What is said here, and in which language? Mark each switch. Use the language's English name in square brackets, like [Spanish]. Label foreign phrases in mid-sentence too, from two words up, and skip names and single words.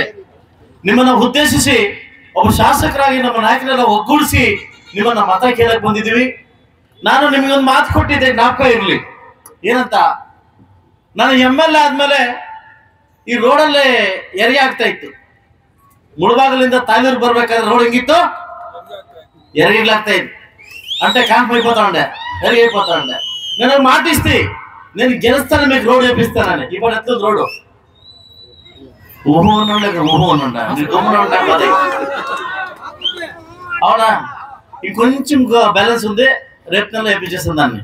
[Kannada] ನಿಮ್ಮನ್ನ ಉದ್ದೇಶಿಸಿ ಒಬ್ಬ ಶಾಸಕರಾಗಿ ನಮ್ಮ ನಾಯಕರೆಲ್ಲ ಒಗ್ಗೂಡಿಸಿ ನಿಮ್ಮನ್ನ ಮತ ಕೇಳಕ್ ಬಂದಿದೀವಿ. ನಾನು ನಿಮಗೊಂದು ಮಾತು ಕೊಟ್ಟಿದ್ದೆ, ಜ್ಞಾಪಕ ಇರ್ಲಿ. ಏನಂತ, ನಾನು MLA ಆದ್ಮೇಲೆ ಈ ರೋಡಲ್ಲೇ ಹೆರಿಗೆ ಆಗ್ತಾ ಇತ್ತು. ಮುಳಬಾಗಲಿಂದ ತಾಯ್ಲೂರು ಬರ್ಬೇಕಾದ್ರೆ ರೋಡ್ ಹೆಂಗಿತ್ತು, ಹೆರಿಗೆಗ್ಲಾಗ್ತಾ ಇತ್ತು. [Telugu] అంటే క్యాంప్ అయిపోతాండే ಹೆರಿಗೆ అయిపోతాండే. నేను మాటిస్తే నేను గెలుస్తాను, మీకు రోడ్ వేపిస్తానని. ఇప్పుడు ఎట్లా రోడ్డు ఊహు ఉండే ఊహు ఉండ అదే అవునా, ఇంకొంచెం బ్యాలెన్స్ ఉంది, రేపు నెలలో వేపించేస్తాను దాన్ని.